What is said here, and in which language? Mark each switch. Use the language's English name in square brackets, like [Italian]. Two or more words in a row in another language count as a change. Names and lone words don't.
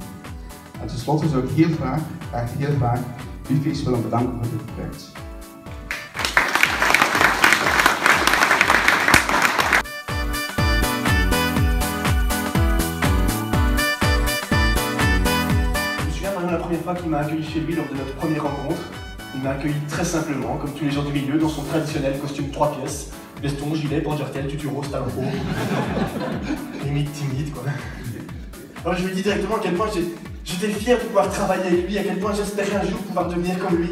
[Dutch] En tenslotte zou ik heel graag, echt heel graag, BIFES willen bedanken voor dit project. [French] Je me souviens maintenant la première fois qu'il m'a accueilli chez lui lors de notre première rencontre. Il m'a accueilli très simplement, comme tous les gens du milieu, dans son traditionnel costume 3 pièces. Veston, gilet, pangertel, tutu rose, talon haut. Limite timide, quoi. Alors je lui ai dit directement à quel point j'étais fier de pouvoir travailler avec lui, à quel point j'espérais un jour pouvoir devenir comme lui.